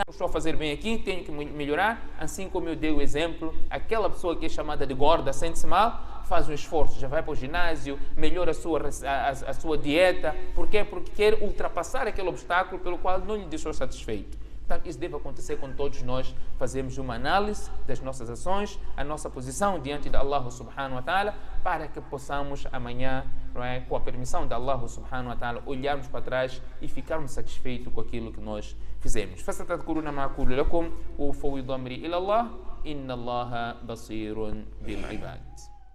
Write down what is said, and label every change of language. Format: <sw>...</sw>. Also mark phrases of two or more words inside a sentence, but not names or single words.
<pt>Estou a fazer bem aqui, tenho que melhorar. Assim como eu dei o exemplo, aquela pessoa que é chamada de gorda, sente-se mal, faz um esforço, já vai para o ginásio, melhora a sua dieta. Por quê? Porque quer ultrapassar aquele obstáculo pelo qual não lhe deixou satisfeito. Então, isso deve acontecer com todos nós. Fazemos uma análise das nossas ações, a nossa posição diante de Allah</pt> <ar>سبحانه وتعالى,</ar> <pt>para que possamos amanhã, não é, com a permissão de Allah</pt> <ar>سبحانه وتعالى,</ar> <pt>olharmos para trás e ficarmos satisfeitos com aquilo que nós fizemos.</pt> <ar>فستذكرون ما أقول لكم وأفوض أمري إلى الله إن الله بصير بالعباد.</ar>